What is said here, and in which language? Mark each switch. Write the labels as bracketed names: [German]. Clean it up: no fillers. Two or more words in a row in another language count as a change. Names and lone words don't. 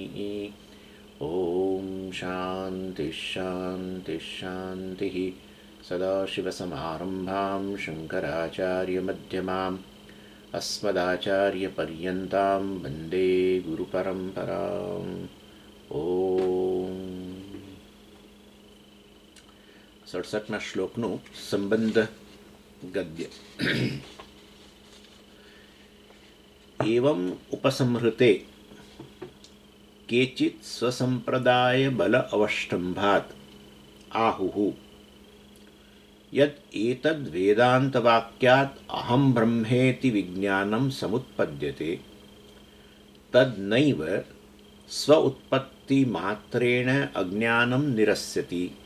[Sanskrit] ॐ शान्तिः शान्तिः शान्तिः। सदाशिवसमारम्भां शङ्कराचार्यमध्यमाम् अस्मदाचार्यपर्यन्तां वन्दे गुरुपरम्पराम्। [Gujarati] ઓમ 67ના શ્લોકનું સંબંધ ગદ્ય. [Sanskrit] એવં ઉપસંહૃતે કેચિત સ્વસંપ્રદાય બલ અવષ્ટંભાત આહુઃ યદ એતદ વેદાંતવાક્યાત અહં બ્રહ્મેતિ વિજ્ઞાનમ સમુત્પદ્યતે તદ નૈવ સ્વ ઉત્પત્તિ માત્રેણ અજ્ઞાનમ નિરસ્યતિ.